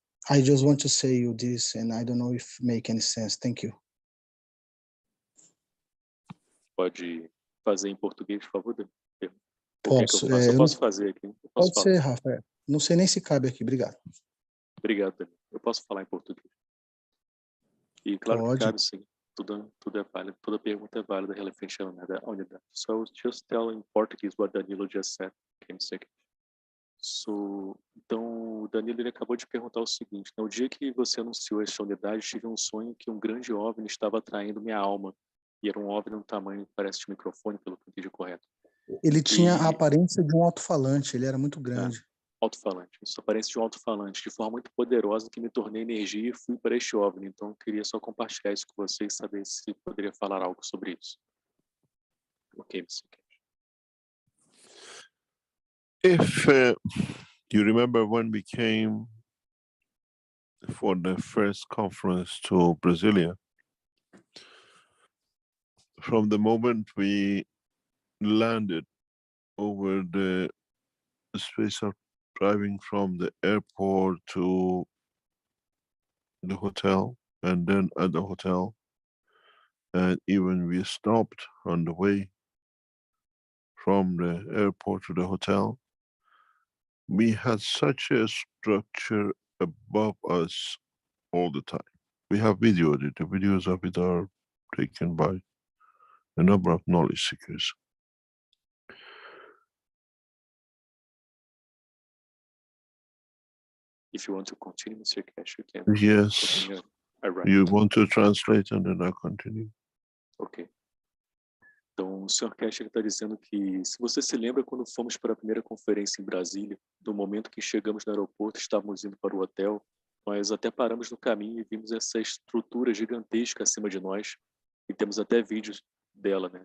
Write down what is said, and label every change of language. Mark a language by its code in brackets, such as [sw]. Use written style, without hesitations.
[en] I just want to say you this, and I don't know if it make any sense. Thank you. [pt] Pode fazer em português, por favor, Danilo? Posso. Eu posso fazer aqui. Pode ser, Rafael. Não sei nem se cabe aqui. Obrigado. Obrigado, Danilo. Eu posso falar em português. E claro Pode. que cabe, sim. Tudo é válido. Toda pergunta é válida referente à unidade. [en] So just tell in Portuguese what Danilo just said. Okay, second. [pt] So, então, o Danilo ele acabou de perguntar o seguinte: no dia que você anunciou esta unidade, tive um sonho que um grande OVNI estava atraindo minha alma. E era um OVNI no tamanho que parece de microfone, pelo que eu entendi correto. Ele tinha a aparência de um alto-falante, ele era muito grande. Alto-falante. Isso aparece de um alto-falante, de forma muito poderosa, que me tornei energia e fui para este OVNI. Então, eu queria só compartilhar isso com vocês e saber se poderia falar algo sobre isso. [en] Ok, Mr. Keshe. If you remember when we came for the first conference to Brasilia, from the moment we landed over the space of driving from the airport to the hotel, and then at the hotel, and even we stopped on the way from the airport to the hotel, we had such a structure above us all the time. We have videoed it. The videos of it are taken by a number of knowledge seekers. If you want to continue, Mr. Keshe, you can. Yes. Continue. All right. You want to translate and then I'll continue. [pt] Ok. Então, o Sr. Keshe está dizendo que, se você se lembra, quando fomos para a primeira conferência em Brasília, do momento que chegamos no aeroporto, estávamos indo para o hotel, nós até paramos no caminho e vimos essa estrutura gigantesca acima de nós, e temos até vídeos dela, né?